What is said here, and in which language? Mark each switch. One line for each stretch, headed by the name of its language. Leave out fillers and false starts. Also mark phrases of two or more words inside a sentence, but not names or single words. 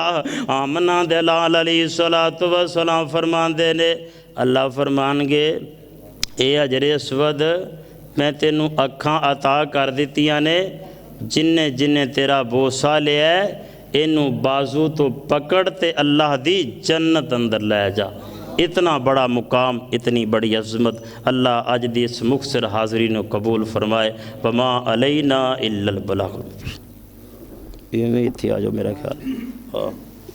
Punjabi: آمنہ دے لال
Arabic: عليه الصلاة والسلام
Punjabi: فرماندے نے اللہ فرمانگے اے حجر اسود میں تینوں اکھاں عطا کر دتیاں نے، جنے جنے تیرا بوسہ لیا اینوں بازو توں پکڑ تے اللہ دی جنت اندر لے جا.
Urdu: اتنا بڑا مقام، اتنی بڑی عظمت.
Punjabi: اللہ اج دی اس مختصر حاضری نوں قبول فرمائے.
Arabic: وما علينا إلا البلاغ.
Punjabi: ایویں ایتھے آ جاؤ میرا خیال. हाँ।